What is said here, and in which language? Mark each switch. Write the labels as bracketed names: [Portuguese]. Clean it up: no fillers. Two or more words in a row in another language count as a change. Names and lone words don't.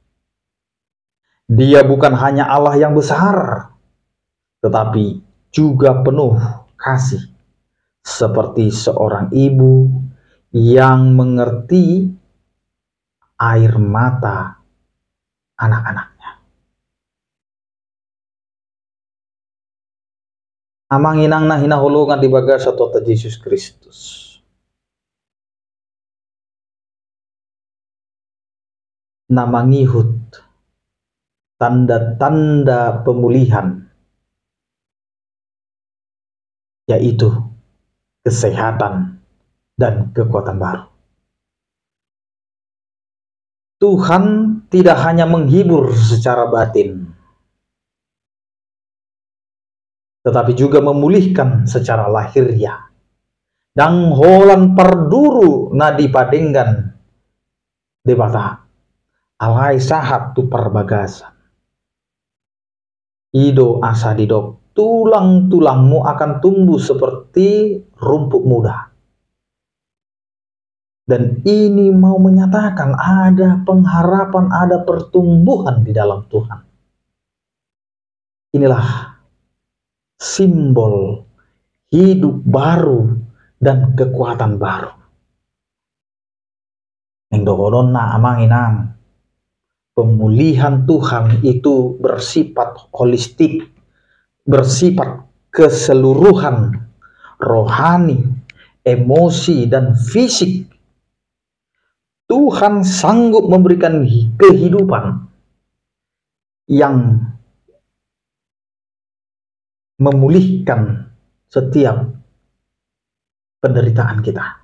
[Indonesian] Dia bukan hanya Allah yang besar, tetapi juga penuh kasih, seperti seorang ibu yang mengerti air mata anak-anaknya. [Batak Toba] amang inang na hinahulungan di baga sa tota Jesus Kristus. [Indonesian] Na mangihut tanda-tanda pemulihan, yaitu kesehatan dan kekuatan baru. Tuhan tidak hanya menghibur secara batin, tetapi juga memulihkan secara lahiriah. [Batak Toba] Dang holan parduru na dipadenggan debata alai sahat tu perbagasan. Ido asa didok, [Indonesian] tulang-tulangmu akan tumbuh seperti rumput muda. Dan ini mau menyatakan ada pengharapan, ada pertumbuhan di dalam Tuhan. Inilah simbol hidup baru dan kekuatan baru. [Batak Toba] Neng dogodon na amang inang, [Indonesian] pemulihan Tuhan itu bersifat holistik, bersifat keseluruhan, rohani, emosi, dan fisik. Tuhan sanggup memberikan kehidupan yang memulihkan setiap penderitaan kita.